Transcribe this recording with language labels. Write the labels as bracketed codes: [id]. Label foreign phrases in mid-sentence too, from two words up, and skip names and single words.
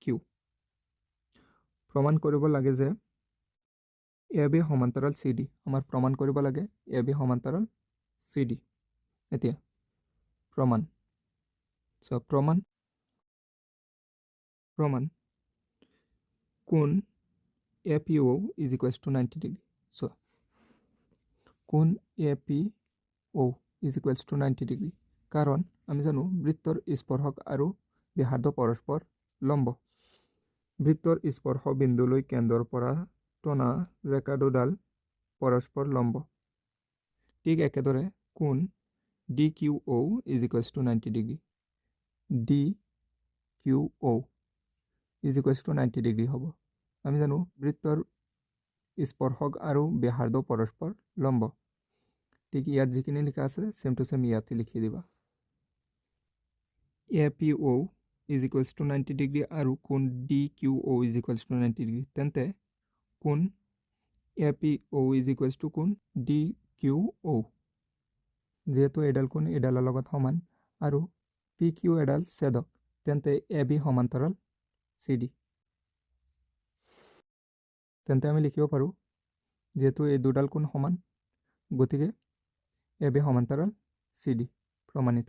[as] প্ৰমাণ কৰিব লাগে যে AB সমান্তৰাল CD। আমাৰ প্ৰমাণ কৰিব লাগে AB সমান্তৰাল CD। এতিয়া প্ৰমাণ। So প্ৰমাণ কোণ APO [en] is equals to [as] 90 ডিগ্ৰী। So কোণ APO [en] is equals to [as] 90 ডিগ্ৰী, কাৰণ আমি জানো বৃত্তৰ স্পৰ্শক আৰু ব্যাসাৰ্ধ পৰস্পৰ লম্ব। বৃত্তৰ স্পৰ্শ বিন্দুলৈ কেন্দ্ৰৰ পৰা টনা ৰেখা দুডাল পৰস্পৰ লম্ব। ঠিক একেদৰে কোণ DQO [en] is equals to [as] 90 ডিগ্ৰী। DQO [en] is equals to [as] 90 ডিগ্ৰী হ'ব। আমি জানো বৃত্তৰ স্পৰ্শক আৰু ব্যাসাৰ্ধ পৰস্পৰ লম্ব। ঠিক ইয়াত যিখিনি লিখা আছে [en] same to same [as] ইয়াতে লিখি দিবা। APO [en] is equals to [as] 90 ডিগ্ৰী আৰু কোণ DQO [en] is equals to [as] 90 ডিগ্ৰী। তেন্তে কোণ APO [en] is equals to [as] কোণ DQO। যেহেতু এডাল কোণ এডালৰ লগত সমান আৰু PQ এডাল ছেদক, তেন্তে AB সমান্তৰাল CD। তেন্তে আমি লিখিব পাৰোঁ, যেহেতু এই দুডাল কোণ সমান, গতিকে AB সমান্তৰাল CD প্ৰমাণিত।